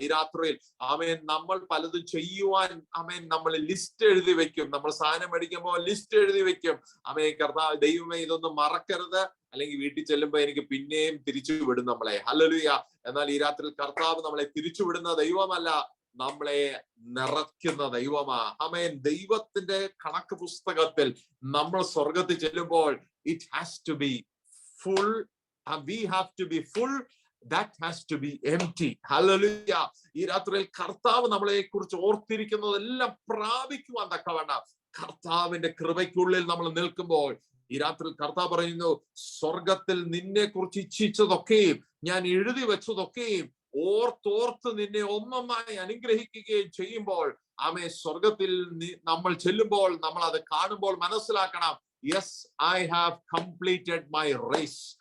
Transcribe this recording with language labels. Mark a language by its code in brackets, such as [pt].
[ml] ഈ രാത്രിയിൽ ആമേൻ, നമ്മൾ പലതും ചെയ്യുവാൻ, ആമേൻ, നമ്മൾ ലിസ്റ്റ് എഴുതി വെക്കും. നമ്മൾ സാധനം മേടിക്കുമ്പോൾ ലിസ്റ്റ് എഴുതി വെക്കും. ആമേൻ, കർത്താവ്, ദൈവമേ, ഇതൊന്നും മറക്കരുത്, അല്ലെങ്കിൽ വീട്ടിൽ ചെല്ലുമ്പോ എനിക്ക് പിന്നെയും തിരിച്ചു വിടും നമ്മളെ. ഹല്ലേലൂയ. എന്നാൽ ഈ രാത്രിയിൽ കർത്താവ് നമ്മളെ തിരിച്ചു വിടുന്ന ദൈവമല്ല, നമ്മളെ നിറയ്ക്കുന്ന ദൈവമാ. ആമേൻ. ദൈവത്തിന്റെ കണക്ക് പുസ്തകത്തിൽ നമ്മൾ സ്വർഗത്തിൽ ചെല്ലുമ്പോൾ [en] it has to be full and we have to be full, that has to be empty. Hallelujah. [ml] ഈ രാത്രിയിൽ കർത്താവ് നമ്മളെ കുറിച്ച് ഓർത്തിരിക്കുന്നതെല്ലാം പ്രാപിക്കുവാൻ തക്കവണ്ണം കർത്താവിന്റെ കൃപയ്ക്കുള്ളിൽ നമ്മൾ നിൽക്കുമ്പോൾ ഈ രാത്രിയിൽ കർത്താവ് പറയുന്നു, സ്വർഗത്തിൽ നിന്നെ കുറിച്ച് ഇച്ഛിച്ചതൊക്കെയും ഞാൻ എഴുതി വെച്ചതൊക്കെയും ഓർത്തോർത്ത് നിന്നെ ഒന്നൊന്നായി അനുഗ്രഹിക്കുകയും ചെയ്യുമ്പോൾ, ആമേ, സ്വർഗത്തിൽ നമ്മൾ ചെല്ലുമ്പോൾ നമ്മൾ അത് കാണുമ്പോൾ മനസ്സിലാക്കണം, [en] Yes, I have completed my race.